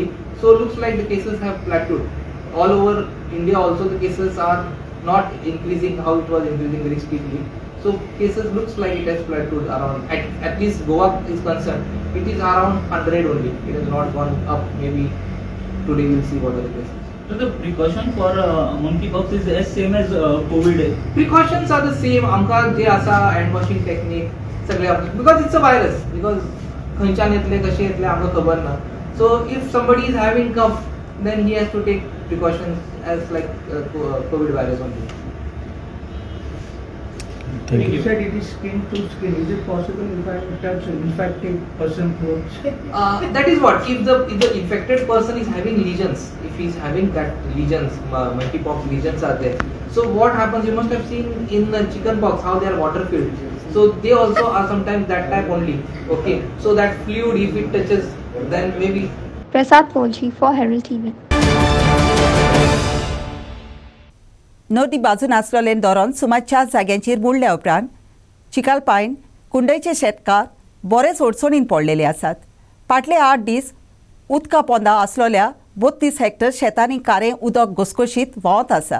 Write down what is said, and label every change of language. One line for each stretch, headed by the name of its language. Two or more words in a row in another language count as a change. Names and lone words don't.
English: So looks like the cases have plateaued. All over India also the cases are not increasing how it was increasing very speedily. So cases looks like it has plateaued around, at least Goa is concerned, it is around 100 only. It has not gone up. Maybe today we'll see what are the cases. So the precaution for monkeypox is as same as COVID. Precautions are the same.
Konkani: आमकां जे आसा
English: hand washing technique सगळे because it's a virus.
Konkani: Because खंयच्यान येतले कशें येतले आमकां खबर ना.
English: So if somebody is having cough, then he has to take precautions as like COVID virus only. You said it is skin to skin. Is it possible if I touch an infected person clothes? That is what if the infected person is having lesions, if he is having that lesions, monkeypox lesions are there. So what happens? You must have seen in the chickenpox how they are water filled. So they also are sometimes that type only. Okay. So that fluid, if it touches, then maybe. Prasad Polji for Herald TV.
Konkani: नदी बाजून आसलेले धरण सुमार 4 जाग्यांचेर बुडल्या उपरांत चिकालपायन कुंडयचे शेतकार बरेच अडचणीन पडलेले आसात. फाटले 8 दीस उदका पोंदा आसलेल्या 32 हेक्टर शेतांनी कारें उदक घसघशीत व्हांवत आसा.